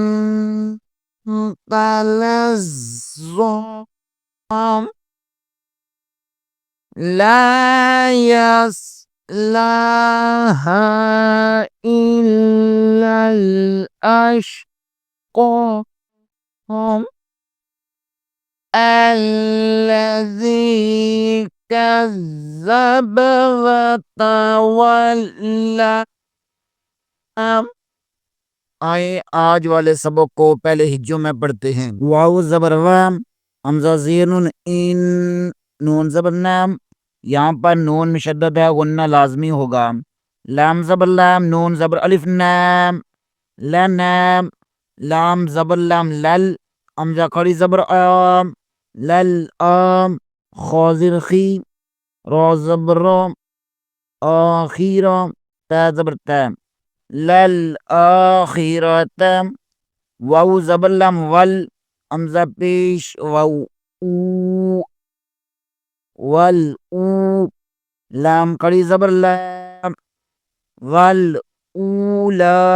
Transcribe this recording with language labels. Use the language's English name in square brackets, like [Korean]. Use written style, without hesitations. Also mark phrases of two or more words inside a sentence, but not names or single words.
[Arabic] تلظى لا يصلاها إلا الأشقى الذي كذب وتولى۔ [Urdu] آئے آج والے سبق کو پہلے ہجوں میں پڑھتے ہیں۔ واو زبر وام، حمزہ زیر ان، نون زبر نام، یہاں پر نون مشدد ہے، غنہ لازمی ہوگا۔ لام زبر لام، نون زبر الف نام، لنام، لام زبر لام لل، حمزہ کھڑی زبر آم، لل آم، خا زیر خی، را زبر را، آخیرا، تا زبر تا، للآخرة، واو زبر لام ول، حمزہ پیش، واو او، ول او، لام کڑی زبر لام، ول اولا،